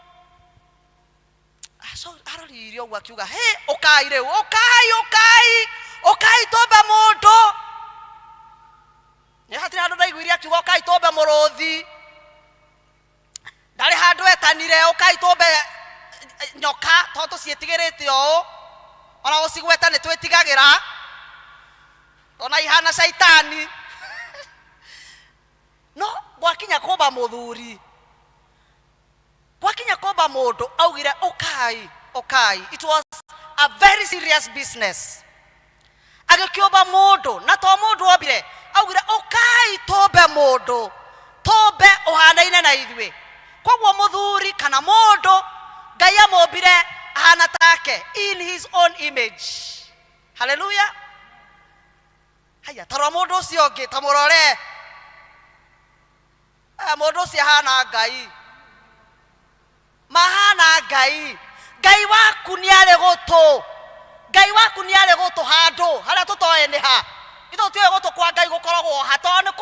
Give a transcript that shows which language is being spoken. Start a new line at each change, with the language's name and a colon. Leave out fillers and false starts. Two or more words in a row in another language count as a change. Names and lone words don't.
Kikuyu: aroririe ũguo akiuga he ũkai rĩu ũkai tũmbe mũndũ nĩ hatirĩ handũ ndaiguire akiuga ũkai tũmbe mũrũthi ndarĩ handũ etanire ũkai tũmbe nyoka tondũ tũciĩtigĩrĩte ũũ ona gũcigweta nĩ twĩtigagĩra ona ihana caitani no gwakinya kũmba mũthuri gwakinya kũmba mũndũ augire ũkai
English: it was a very serious business
Kikuyu: agĩkĩũmba mũndũ na to mũndũ ombire augire ũkai tũmbe mũndũ tũmbe ũhanaine na ithuĩ koguo mũthuri kana mũndũ Ngai amũmbire ahana
English: take in his own image
Kikuyu: hallelujah haya tarwa mũndũ ũcio ũngĩ ta mũrore mũndũ ũcio ahana Ngai mahana Ngai waku nĩ arĩ gũtũ handũ harĩa tũtoĩ nĩ ha ithuĩ tũĩ gũtũ kwa Ngai gũkoragwo ha tondũ nĩ